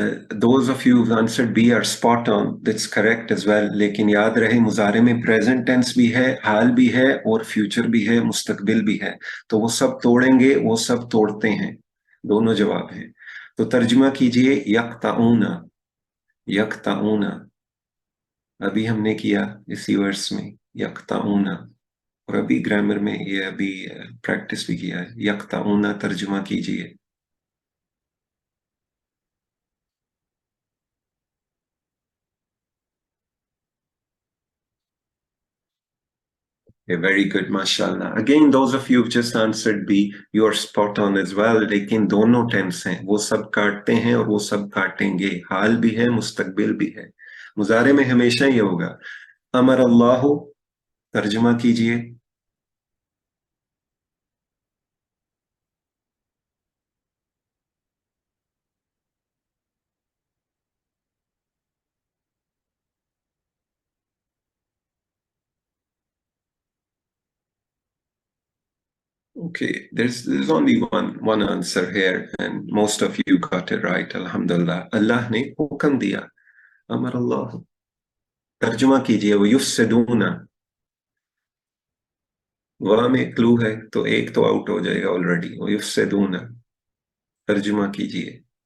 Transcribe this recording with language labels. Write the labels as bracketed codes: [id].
[en] Those of you who've answered B are spot on. That's correct as well. [hi] लेकिन याद रहे मुजारे में प्रेजेंट टेंस भी है, हाल भी है, और फ्यूचर भी है, मुस्तकबिल भी है। तो वो सब तोड़ेंगे, वो सब तोड़ते हैं, दोनों जवाब हैं। तो तर्जुमा कीजिए यक्ताऊना, यक्ताऊना। अभी हमने किया इसी वर्स में यक्ताऊना, और अभी ग्रामर में ये अभी प्रैक्टिस भी किया है। यक्ताऊना तर्जुमा कीजिए। [en] Very good, mashallah. Again, those of you who've just answered B, you are spot on as well. [hi] लेकिन दोनों टेंस हैं, वो सब काटते हैं और वो सब काटेंगे, हाल भी है, मुस्तकबिल भी है। मुजारे में हमेशा ये होगा। अमर अल्लाह, तर्जुमा कीजिए। [en] Okay, there's only one answer here, and most of you got it right. Alhamdulillah. [hi] अल्लाह ने हुक्म दिया, अमर अल्लाह। तर्जुमा कीजिए वो युफ्सिदूना। वहां में क्लू है, तो एक तो आउट हो जाएगा ऑलरेडी। वो युफ्सिदूना तर्जुमा कीजिए।